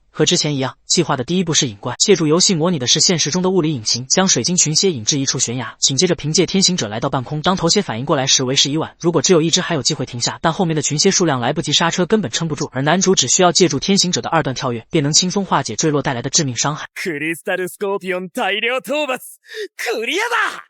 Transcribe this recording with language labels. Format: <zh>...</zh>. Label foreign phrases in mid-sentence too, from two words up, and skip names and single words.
<zh>和之前一样，计划的第一步是引怪，借助游戏模拟的是现实中的物理引擎，将水晶群蝎引至一处悬崖，紧接着凭借天行者来到半空。当头蝎反应过来时，为时已晚，如果只有一只还有机会停下，但后面的群蝎数量来不及刹车，根本撑不住。而男主只需要借助天行者的2段跳跃，便能轻松化解坠落带来的致命伤害。</zh> <ja>クリスタルスコーピオン大量討伐クリアだ</ja>